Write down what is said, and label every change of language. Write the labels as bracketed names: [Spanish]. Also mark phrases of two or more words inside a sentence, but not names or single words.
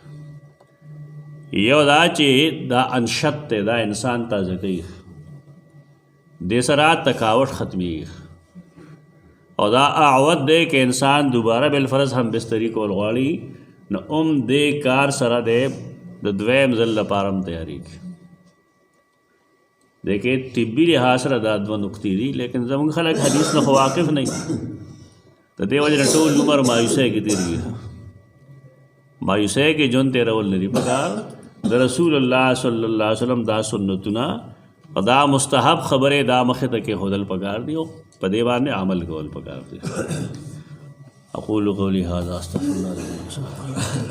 [Pashto] یو دا چې دا انشط دی دا انسان تازه کوي دې سره تکاوټ ختمېږي او دا اعود دی که انسان دوباره بالفرض هم بستری کول غواړي نو دې کار سره دی د دویم ځل لپاره هم تیارېږي. دیکھیں طبی لحاظ سره دا دوه نقطې دي لیکن زموږ خلک حدیث نه خو واقف نه دي د دې وجې نه ټول عمر مایوسۍ کې تېرېږي. مایوسۍ کې ژوند تېرول نه دي پکار. د رسول الله [Arabic] صلی الله علیه وسلم [Pashto] دا سنتونه او دا مستحب خبرې دا مخې ته کېښودل پکار دي او په دې باندې عمل کول پکار دي. [Arabic] اقول قولي هذا استغفر الله.